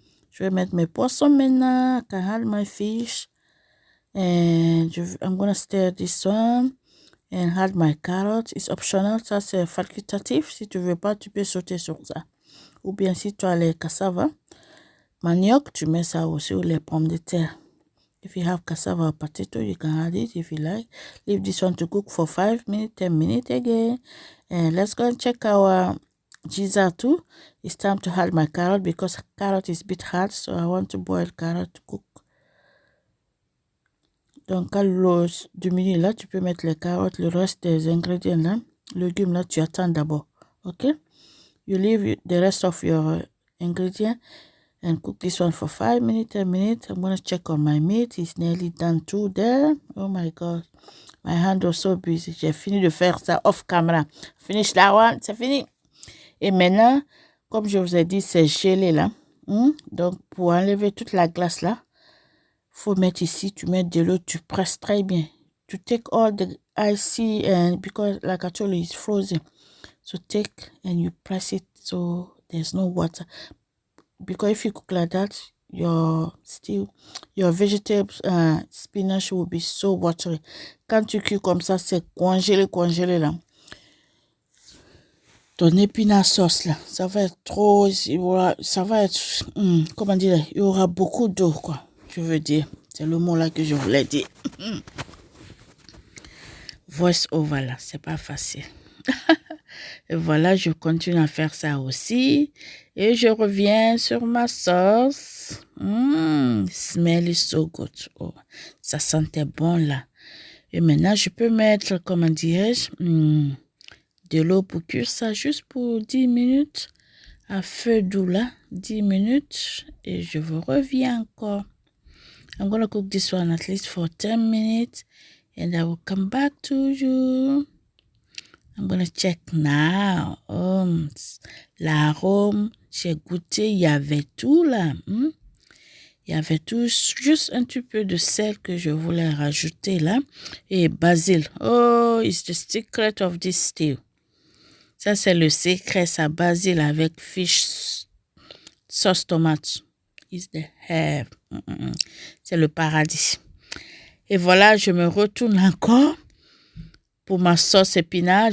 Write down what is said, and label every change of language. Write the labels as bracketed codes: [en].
[fr] Je vais mettre mes poissons maintenant, [en] I can add my fish, and I'm gonna stir this one, and add my carrot. It's optional, [fr] ça c'est facultatif, si tu veux pas, tu peux sauter sur ça. Ou bien si tu as les cassava, manioc, tu mets ça aussi, ou les pommes de terre. [en] If you have cassava or potato, you can add it if you like. Leave this one to cook for 5 minutes, 10 minutes again. And let's go and check our gizzard too. It's time to add my carrot because carrot is a bit hard, so I want to boil carrot to cook. [fr] Donc, quand l'eau diminue là, tu peux mettre les carottes, le reste des ingrédients là, légumes là, tu attends d'abord. Ok? [en] You leave the rest of your ingredient and cook this one for 5 minutes, 10 minutes. I'm going to check on my meat. It's nearly done too there. Oh my God. My hand was so busy. [fr] J'ai fini de faire ça off camera. [en] Finish that one. [fr] C'est fini. Et maintenant, comme je vous ai dit, c'est gelé là. Donc, pour enlever toute la glace là, faut mettre ici, tu mets de l'eau, tu presses très bien. [en] To take all the icy and because like I told you, it's frozen. So take and you press it so there's no water. Because if you cook like that, your vegetables, spinach will be so watery. [fr] Quand tu cuis comme ça, c'est congelé là. Ton épinard sauce là, ça va être trop, ça va être, comment dire, il y aura beaucoup d'eau quoi, je veux dire. C'est le mot là que je voulais dire. Voice over là, c'est pas facile. Et voilà, je continue à faire ça aussi. Et je reviens sur ma sauce. [en] Smell is so good. [fr] Oh, ça sentait bon là. Et maintenant, je peux mettre, comment dirais-je, de l'eau pour cuire ça juste pour 10 minutes à feu doux là. 10 minutes et je vous reviens encore. [en] I'm going to cook this one at least for 10 minutes and I will come back to you. I'm going to check now. [fr] L'arôme, j'ai goûté, il y avait tout là. Il y avait tout, juste un petit peu de sel que je voulais rajouter là. Et basil. [en] Oh, it's the secret of this stew. [fr] Ça, c'est le secret, ça, basil avec fish sauce tomate. [en] It's the herb. [fr] C'est le paradis. Et voilà, je me retourne encore pour ma sauce épinards.